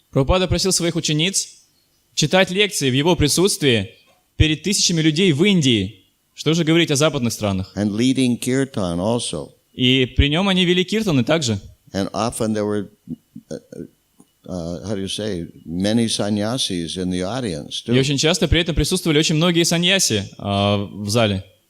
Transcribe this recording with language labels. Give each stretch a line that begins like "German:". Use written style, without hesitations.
Russian: Прабхупада просил своих учениц читать лекции в его присутствии перед тысячами людей в Индии. Что же говорить о западных странах?
English: And leading kirtan also.
Russian: И при нем они вели киртаны также.
English: And often there were, how do you say, many sannyasis in the audience
Russian: И
English: too.
Russian: очень часто при этом присутствовали очень многие саньяси в зале.